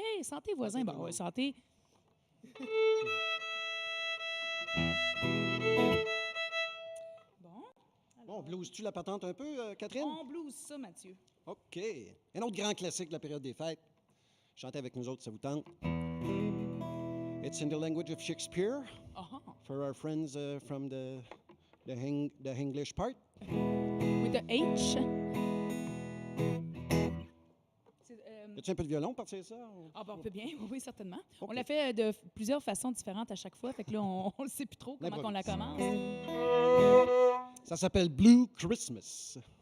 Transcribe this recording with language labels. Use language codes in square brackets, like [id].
[fr] « Hey, santé, voisin! » Bon, ouais, santé. Bon, blues-tu la patente un peu, Catherine? On blouse ça, Mathieu. OK. Un autre grand classique de la période des fêtes. Chantez avec nous autres, ça vous tente. [en] It's in the language of Shakespeare, for our friends from the English part. With the H. [fr] Y a-tu un peu de violon pour partir ça? Ah, ben, on peut bien, oui, certainement. OK. On l'a fait de plusieurs façons différentes à chaque fois, fait que là, on ne sait plus trop comment on la commence. Ça s'appelle Blue Christmas.